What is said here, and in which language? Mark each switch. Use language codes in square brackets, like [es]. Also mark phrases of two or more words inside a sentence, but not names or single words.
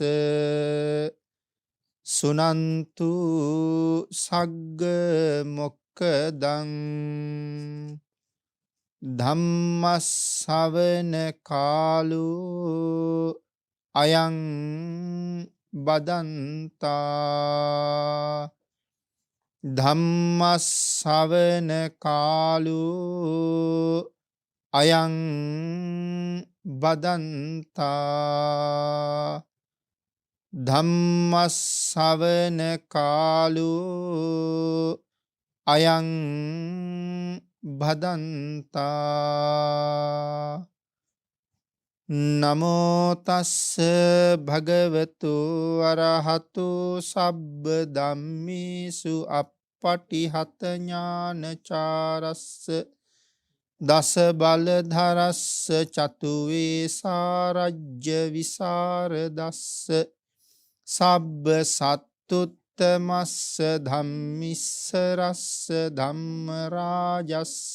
[pi] සුනන්තු සග්ග මොක්කදං ධම්මස්සවන කාලෝ අයං බදන්තා ධම්මස්සවන කාලෝ අයං බදන්තා ධම්මස්සවන කාලෝ අයං භදන්තා නමෝ තස්ස භගවතු අරහතු සබ්බ ධම්මේසු අප්පටිහත ඥානචාරස්ස දස බලධරස්ස චතු වේසාරජ්‍ය විසරදස්ස සබ්බ සත්තුත්තමස්ස ධම්මිස්සරස්ස ධම්ම රාජස්ස